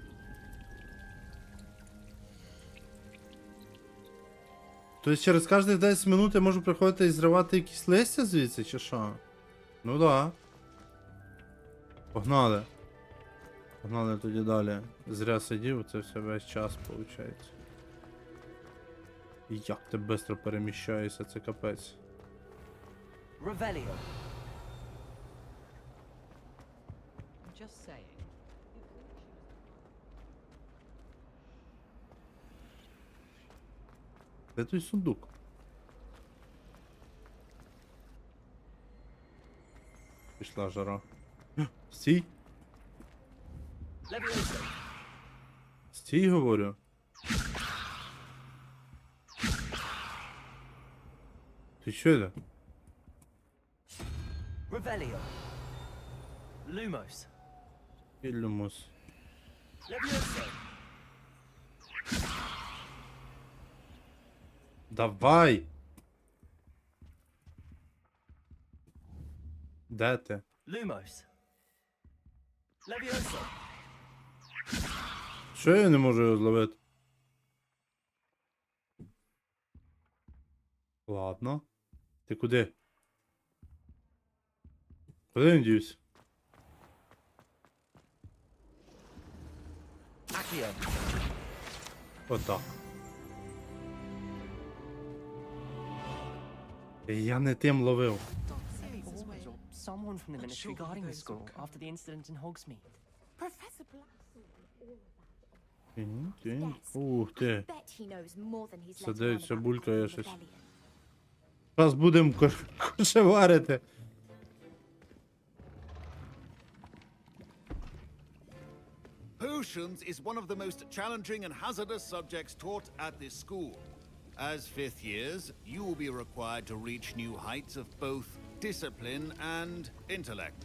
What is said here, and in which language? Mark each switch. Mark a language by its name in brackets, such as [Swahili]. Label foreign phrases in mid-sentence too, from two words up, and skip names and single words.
[Ukrainian] Тобто через кожних 10 минут я можу приходити і зривати якісь листя звідси, чи що? Ну да. Погнали. Погнали тоді далі. Зря сидів, це все весь час, виходить. Як ти швидко переміщаєшся, це капець. Revelio. [English] Just saying. [Ukrainian] Де той сундук? Пішла жара. Стій! Levioso. Стій, говорю. Ти що це? [Latin] Revelio. Lumos. [Ukrainian] Ілюмус. Levioso. Давай! Де ти? [Latin] Lumos. Levioso. [Ukrainian] Що я не можу його зловити? Ладно. Ти куди? Куди він дівся? Accio. Отак. Я не тим ловив. [English] Someone from the ministry guarding the school after the incident in Hogsmeade. Professor Black. [Ukrainian] Ух ти. [English] Bet he knows more than he's letting on [Ukrainian] Сидиться, [English] about [Ukrainian] булькає [English] the [Ukrainian] щось. [English] rebellion. [Ukrainian] Зараз будемо кошеварити. [English] Potions is one of the most challenging and hazardous subjects taught at this school. As fifth years, you will be required to reach new heights of both discipline and intellect.